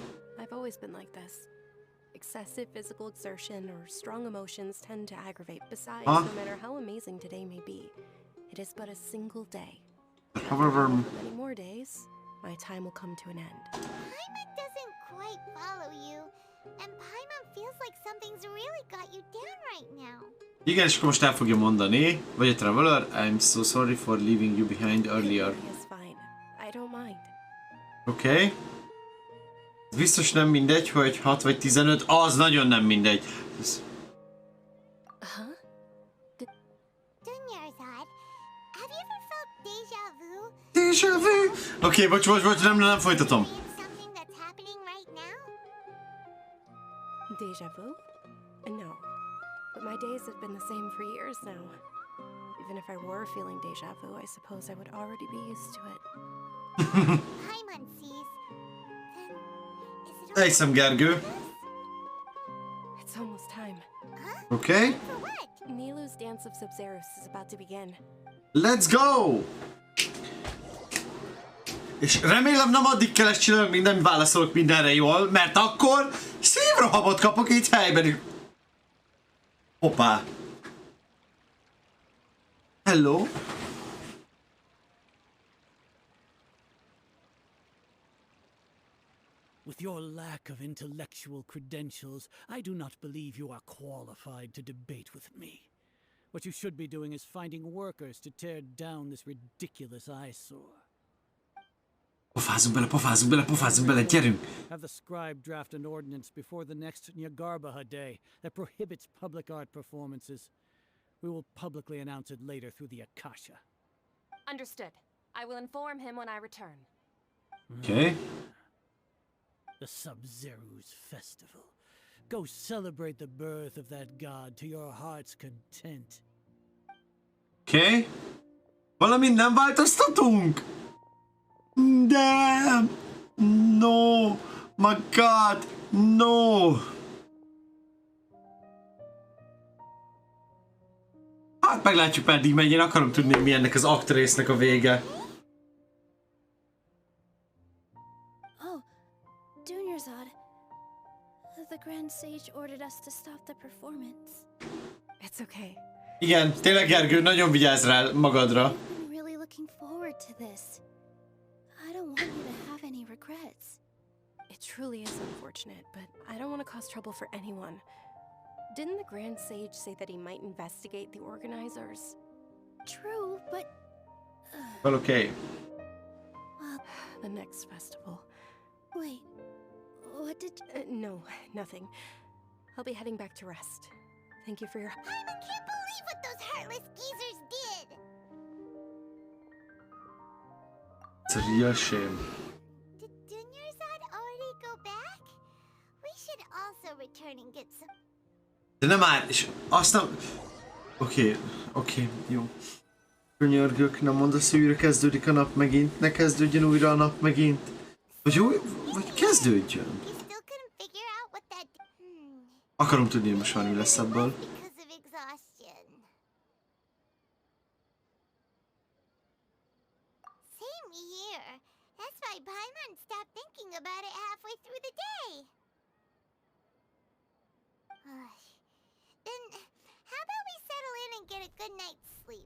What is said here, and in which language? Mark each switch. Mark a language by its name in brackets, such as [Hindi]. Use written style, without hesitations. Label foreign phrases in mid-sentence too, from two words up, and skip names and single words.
[English] I've always been like this. Excessive physical exertion or strong emotions tend to aggravate. Besides, no matter how amazing today may be, it is but a single day. However, many more days, my time will come to an end. Paimon doesn't quite follow you. And Paimon feels like something's really got you down right now. [Hungarian] Igen, és akkor most el fogja mondani, vagy a traveler, [English] I'm so sorry for leaving you behind earlier. [Hungarian] Oké. Okay. Biztos nem mindegy, hogy 6 vagy 15, az nagyon nem mindegy. Ez... Déjà vu? Oké, bocs, nem folytatom. Déjà vu? [English] No. But my days have been the same for years now. Even if I were feeling déjà vu, I suppose I would already be used to it. [Hungarian] Elhiszem, Gergő. [English] It's almost time. Okay. Nilu's dance of Sub-Zerus is about to begin. Let's go! [Hungarian] És remélem nem addig kell ezt csinálni, még nem válaszolok mindenre jól, mert akkor szívrohamot kapok itt helyben is. Hoppá. [English] Hello. With your lack of intellectual credentials, I do not believe you are qualified to debate with me. What you should be doing is finding workers to tear down this ridiculous eyesore. [Hungarian] Pofázzunk bele, gyerünk! [English] Have the scribe draft an ordinance before the next Nyagarbaha day that prohibits public art performances. We will publicly announce it later through the Akasha. Understood. I will inform him when I return. Okay. The Sub-Zerus Festival. Go celebrate the birth of that god to your heart's content. Okay. [Hungarian] Valamint nem változtatunk? [English] Damn! No! My god! No! [Hungarian] Hát meglátjuk, meddig megy, én akarom tudni, mi ennek az aktrésznek a vége. [English] Oh, Dunyarzad. The Grand Sage ordered us to stop the performance. It's okay. [Hungarian] Igen, tényleg Gergő, nagyon vigyázz rá magadra. [English] I'm really looking forward to this. I don't want you to have any regrets. It truly is unfortunate, but I don't want to cause trouble for anyone. Didn't the Grand Sage say that he might investigate the organizers? True, but... Well, okay. The next festival. Wait, what did... No, nothing. I'll be heading back to rest. Thank you for your... I can't believe what those heartless geezers did! It's a real shame. Did Dunyarzad already go back? We should also return and get some... [Hungarian] De nem már, és azt nem... Oké, jó. Könyörgök, nem mondasz, hogy újra kezdődik a nap megint? Ne kezdődjön újra a nap megint? Vagy kezdődjön? Akarom tudni, hogy most már mi lesz ebből. [English] Then, how about we settle in and get a good night's sleep?